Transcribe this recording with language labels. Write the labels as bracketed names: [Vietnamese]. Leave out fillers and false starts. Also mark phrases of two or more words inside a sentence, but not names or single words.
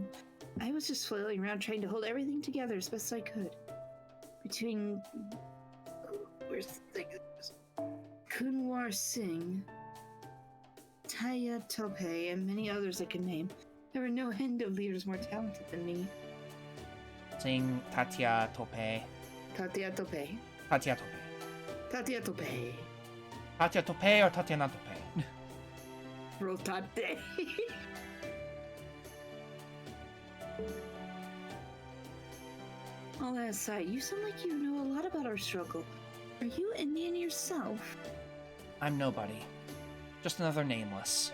[English] I was just flailing around trying to hold everything together as best I could. Between... where's the thing? Kunwar Singh, Taya Tope, and many others I could name. There were no end of leaders more talented than me. Singh, Tatya Tope. Tatya Tope. Tatya Tope. Tatya Tope. Tatya Tope or Tatiana Tope? Rotate. All that aside, you sound like you know a lot about our struggle. Are you Indian yourself? I'm nobody. Just another nameless.